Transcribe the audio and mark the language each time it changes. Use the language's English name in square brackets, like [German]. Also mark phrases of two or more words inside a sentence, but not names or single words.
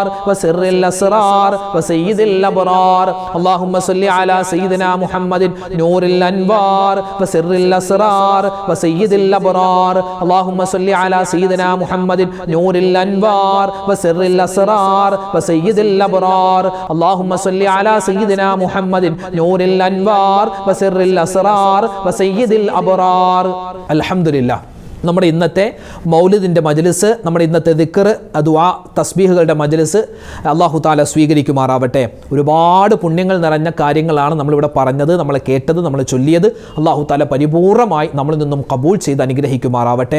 [Arabic] وسر الأسرار وسيد الأبرار اللهم صل على سيدنا محمد نور الأنوار وسر الأسرار وسيد الأبرار اللهم صل على سيدنا محمد نور الأنوار وسر الأسرار وسيد الأبرار اللهم صل على سيدنا محمد نور الأنوار وسر الأسرار وسيد الأبرار الحمد لله. [Malayalam] നമ്മുടെ ഇന്നത്തെ മൗലിദിൻ്റെ മജ്ലിസ്, നമ്മുടെ ഇന്നത്തെ ദിക്ർ, ദുആ, തസ്ബീഹുകളുടെ മജ്ലിസ് [Arabic] الله تعالى [Malayalam] സ്വീകരിക്കുമാറാവട്ടെ. ഒരുപാട് പുണ്യങ്ങൾ നിറഞ്ഞ കാര്യങ്ങളാണ് നമ്മളിവിടെ പറഞ്ഞത്, നമ്മൾ കേട്ടത്, നമ്മൾ ചൊല്ലിയത്. [Arabic] الله تعالى [Malayalam] പരിപൂർണമായി നമ്മളിൽ നിന്നും കബൂൽ ചെയ്ത് അനുഗ്രഹിക്കുമാറാവട്ടെ.